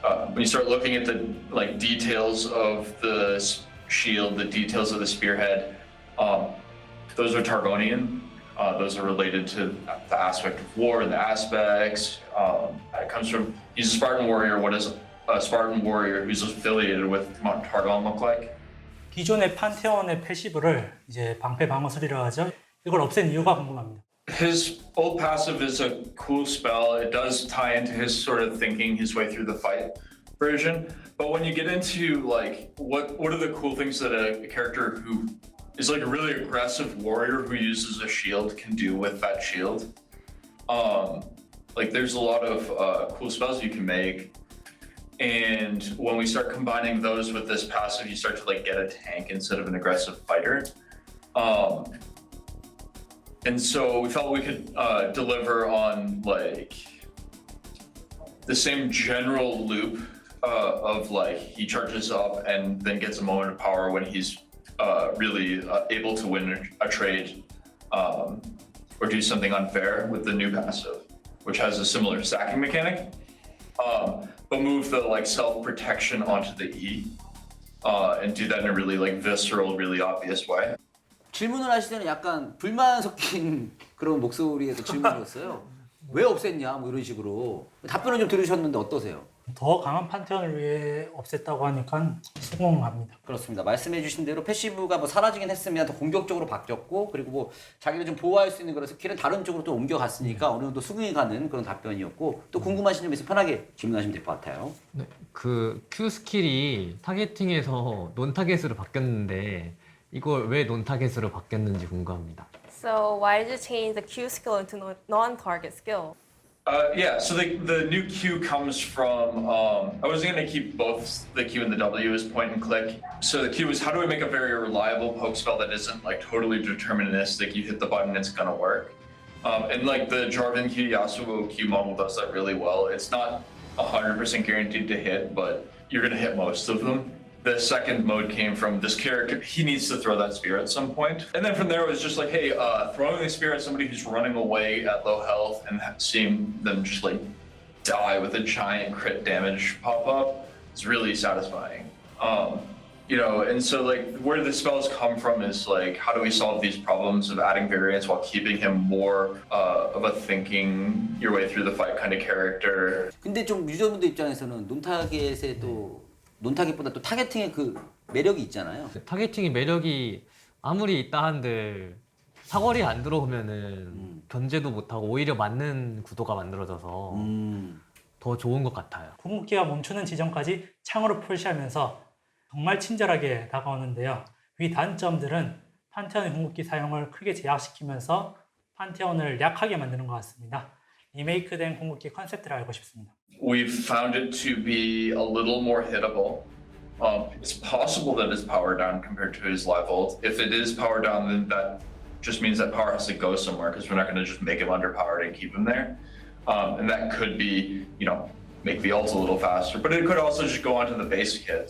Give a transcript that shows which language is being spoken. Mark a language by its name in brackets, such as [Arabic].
[English] When you start looking at the like details of the shield, the details of the spearhead, those are Targonian. Those are related to the aspect of war and the aspects. It comes from, he's a Spartan warrior. What does a Spartan warrior who's affiliated with Mount Targon look like? [Korean] 기존의 판테온의 패시브를 이제 방패 방어술이라고 하죠. 이걸 없앤 이유가 궁금합니다. [English] His old passive is a cool spell. It does tie into his sort of thinking his way through the fight version. But when you get into like what are the cool things that a character who is like a really aggressive warrior who uses a shield can do with that shield? Like there's a lot of cool spells you can make. And when we start combining those with this passive, you start to like get a tank instead of an aggressive fighter. And so we felt we could deliver on like the same general loop of like he charges up and then gets a moment of power when he's really able to win a trade or do something unfair with the new passive, which has a similar stacking mechanic, but move the like self-protection onto the E and do that in a really like visceral, really obvious way. [Korean] 질문을 하실 때는 약간 불만 섞인 그런 목소리에서 질문이었어요. 왜 없앴냐 뭐 이런 식으로 답변을 좀 들으셨는데 어떠세요? 더 강한 판테온을 위해 없앴다고 하니까 수긍합니다. 그렇습니다. 말씀해주신 대로 패시브가 뭐 사라지긴 했으면 더 공격적으로 바뀌었고 그리고 뭐 자기를 좀 보호할 수 있는 그런 스킬은 다른 쪽으로 또 옮겨갔으니까 어느 정도 수긍이 가는 그런 답변이었고 또 궁금하신 점 있으면 편하게 질문하시면 될 것 같아요. 네, 그 Q 스킬이 타겟팅에서 논 타겟으로 바뀌었는데 이걸 왜 논 타겟으로 바뀌었는지 궁금합니다. [English] So why did you change the Q skill into non-target skill? Yeah, so the new Q comes from, I wasn't going to keep both the Q and the W as point and click. So the Q is how do we make a very reliable poke spell that isn't like totally deterministic, you hit the button, it's going to work. And like the Jarvan Q Yasuo Q model does that really well. It's not 100% guaranteed to hit, but you're going to hit most of them. The second mode came from this character, he needs to throw that spear at some point. And then from there it was just like, hey, throwing the spear at somebody who's running away at low health and seeing them just like die with a giant crit damage pop up is really satisfying. You know, and so like where the spells come from is like, how do we solve these problems of adding variance while keeping him more of a thinking your way through the fight kind of character. [Korean] 근데 좀 유저분들 입장에서는 논타겟의 또 논타겟보다 또 타겟팅의 그 매력이 있잖아요. 타겟팅의 매력이 아무리 있다 한들 사거리 안 들어오면은 견제도 못하고 오히려 맞는 구도가 만들어져서 더 좋은 것 같아요. 궁극기가 멈추는 지점까지 창으로 표시하면서 정말 친절하게 다가오는데요. 위 단점들은 판테온의 궁극기 사용을 크게 제약시키면서 판테온을 약하게 만드는 것 같습니다. 리메이크된 궁극기 컨셉들을 알고 싶습니다. [English] We've found it to be a little more hittable. It's possible that it's power down compared to his live ult. If it is power down, then that just means that power has to go somewhere because we're not going to just make him underpowered and keep him there. And that could be, you know, make the ult a little faster, but it could also just go onto the basic hit.